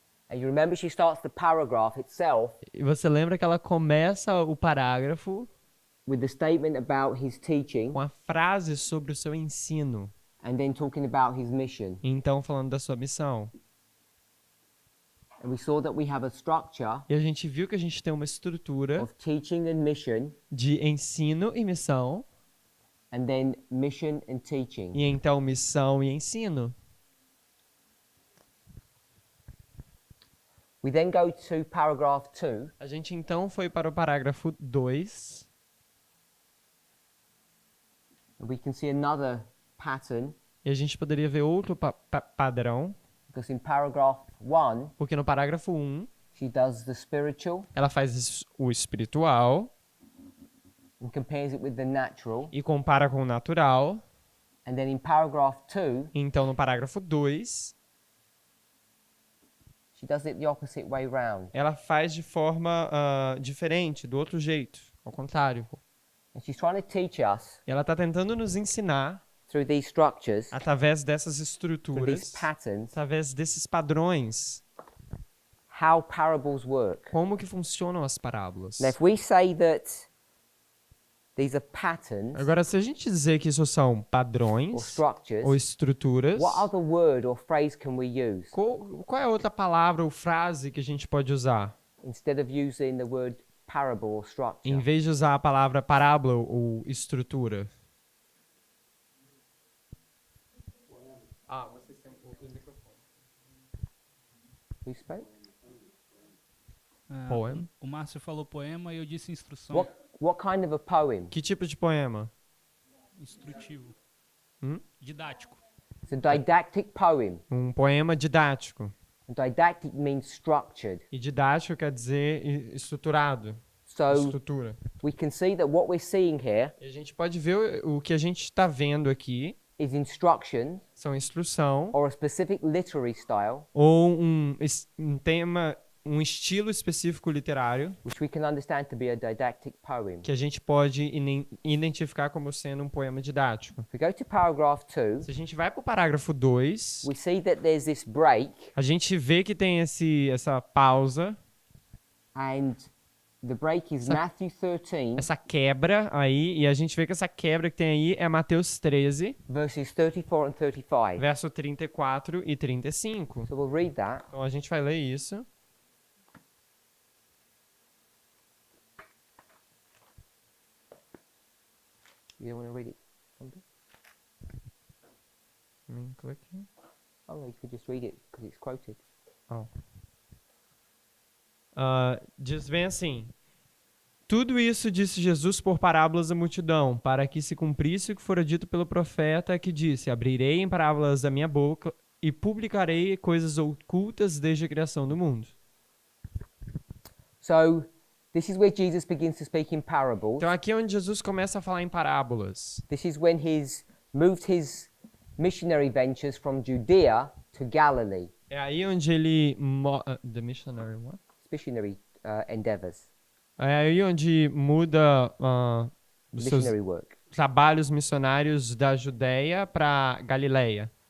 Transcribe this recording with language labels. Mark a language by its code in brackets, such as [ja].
[en] And you remember she starts the paragraph itself [pt] E você lembra que ela começa o parágrafo [en] with the statement about his teaching [pt] com a frase sobre o seu ensino. [en] and then talking about his mission. [pt] E então falando da sua missão. [en] And we saw that we have a structure [pt] E a gente viu que a gente tem uma estrutura [en] of teaching and mission, [pt] de ensino e missão. [en] and then mission and teaching. [pt] E então missão e ensino. [en] We then go to paragraph 2, [pt] A gente então foi para o parágrafo 2. [en] and we can see another pattern, [pt] E a gente poderia ver outro padrão. [en] because in paragraph 1, [pt] Porque no parágrafo 1, [en] she does the spiritual [pt] ela faz o espiritual [en] and compares it with the natural. [pt] e compara com o natural. [en] And then in paragraph 2, [pt] Então no parágrafo 2, [en] she does it the opposite way round. [pt] ela faz de forma diferente, do outro jeito, ao contrário. [en] And she's trying to teach us [pt] E ela está tentando nos ensinar, [en] through these structures, [pt] através dessas [en] through these [pt] estruturas, [en] patterns, [pt] através desses padrões, [en] how parables work. [pt] como que funcionam as parábolas. [en] Now, if we say that these are patterns [pt] Agora, se a gente dizer que isso são [en] or [pt] padrões [en] structures, [pt] ou estruturas, [en] what other word or phrase can we use [pt] qual é a outra palavra ou frase que a gente pode usar? [en] instead of using the word parable or structure? [pt] Em vez de usar a palavra parábola ou estrutura. Vocês têm o microfone. [en] Who spoke? Poem. [pt] O Márcio falou poema e eu disse instrução. [en] What kind of a poem? [pt] Que tipo de poema? Instrutivo. Hum? Didático. [en] It's a didactic poem. [pt] Um poema didático. [en] Didactic means structured. [pt] E didático quer dizer estruturado. [en] So [pt] Estrutura. [en] we can see that what we're seeing here [pt] E a gente pode ver o que a gente está vendo aqui. [en] is instruction [pt] São instrução [en] or a specific literary style, [pt] ou um tema, um estilo específico literário [en] which we can understand to be a didactic poem. [pt] que a gente pode identificar como sendo um poema didático. [en] If we go to paragraph 2, [pt] Se a gente vai para o parágrafo 2, [en] we see that there's this break, [pt] a gente vê que tem essa pausa, [en] and the break is Matthew 13, [pt] essa quebra aí, e a gente vê que essa quebra que tem aí é Mateus 13, [en] verses 34 and 35. [pt] verso 34 e 35. [en] So we'll read that. [pt] Então a gente vai ler isso. [en] You don't want to read it? Something? Click here. Oh no, you could just read it because it's quoted. [pt] Diz bem assim: tudo isso disse Jesus por parábolas à multidão, para que se cumprisse o que fora dito pelo profeta, que disse: abrirei em parábolas da minha boca e publicarei coisas ocultas desde a criação do mundo. [en] So, this is where Jesus begins to speak in parables. [pt] Então aqui é onde Jesus começa a falar em parábolas. [en] This is when he's moved his missionary ventures from Judea to Galilee. [pt] É aí onde ele [en] the missionary what? Missionary endeavors, [pt] É aí onde muda os seus [en] missionary work. [pt] trabalhos missionários da Judéia para Galileia.